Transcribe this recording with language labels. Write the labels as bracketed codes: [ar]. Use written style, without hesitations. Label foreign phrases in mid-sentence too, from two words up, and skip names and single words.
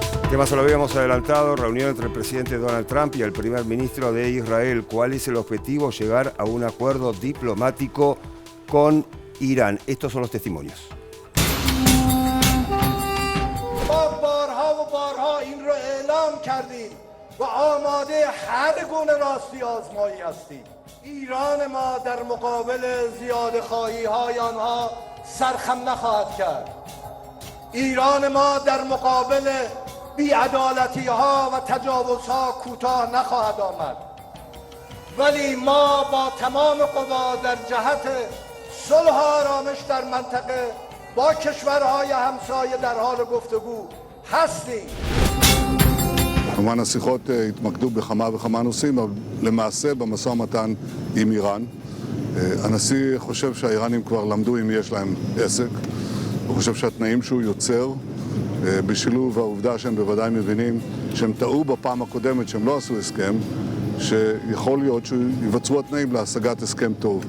[es] tema se lo habíamos adelantado, reunión entre el presidente Donald Trump y el primer ministro de Israel. ¿Cuál es el objetivo? Llegar a un acuerdo diplomático con Irán. Estos son los testimonios. [fa] ایران ما در مقابل زیادخواهی‌های آنها سرخم نخواهد کرد. ایران ما در مقابل بی‌عدالتی‌ها و تجاوزها کوتاه نخواهد آمد. ولی ما با تمام قوا در جهت صلح و آرامش در منطقه با کشورهای همسایه در حال گفتگو هستیم. [he] כמובן השיחות התמקדו בכמה וכמה נושאים, אבל למעשה במשא ומתן עם איראן. הנשיא חושב שהאיראנים כבר למדו אם יש להם עסק. הוא חושב שהתנאים שהוא יוצר, בשילוב העובדה שהם בוודאי מבינים שהם טעו בפעם הקודמת שהם לא עשו הסכם, שיכול להיות שיווצרו התנאים להשגת הסכם טוב.